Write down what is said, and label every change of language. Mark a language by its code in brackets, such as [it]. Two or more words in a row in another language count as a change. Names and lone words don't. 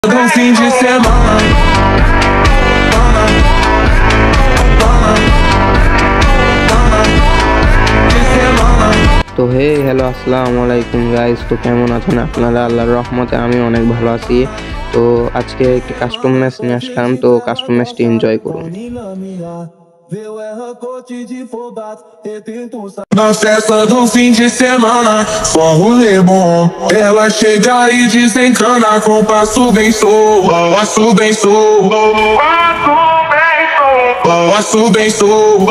[pt] Do fim de semana. [bn] তো হ্যালো [ar] السلام عليكم [bn] গাইস। তো কেমন আছেন আপনারা? আল্লাহর রহমতে আমি অনেক ভালো আছি। তো আজকে একটি [en] custom match [bn] নিয়ে আসলাম, তো [en] custom match enjoy [bn] করুন। [pt] Na festa do fim de semana, só rolê bom. Ela chega e desencana com passo bem solto, passo bem solto, passo bem solto.